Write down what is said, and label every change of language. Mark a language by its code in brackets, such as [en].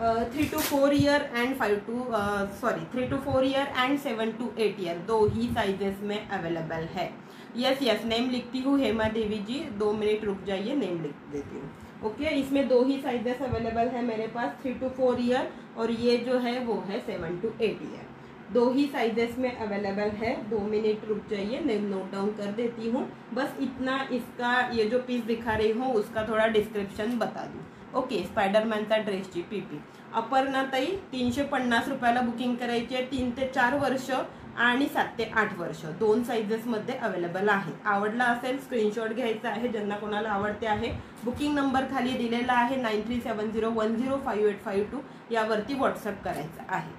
[hi] 3 to 4 year and 3 to 4 year and 7 to 8 year 2 he sizes में available है. Yes name लिखती हूँ हेमा देवी जी, 2 minute रुक जाइए, नेम लिख देती हूँ. ओके इसमें 2 ही साइजेस अवेलेबल है मेरे पास, 3 to 4 ईयर और ये जो है वो है 7 to 8 ईयर. 2 ही साइजेस में अवेलेबल है. 2 मिनट रुक जाइए, नेम नोट डाउन कर देती हूँ. बस इतना इसका ये जो पीस दिखा रही हूँ उसका थोड़ा डिस्क्रिप्शन बता दूँ. [mr] ओके स्पायडरमॅनचा ड्रेसची पीपी. अपर्णाताई 350 रुपयाला बुकिंग करायची आहे. 3 ते 4 वर्ष आणि 7 ते 8 वर्ष 2 साइजेसमध्ये अवेलेबल आहे. आवडला असेल स्क्रीनशॉट घ्यायचा आहे, ज्यांना कोणाला आवडते आहे. बुकिंग नंबर खाली दिलेला आहे 9370105852 यावरती व्हॉट्सअप करायचा आहे.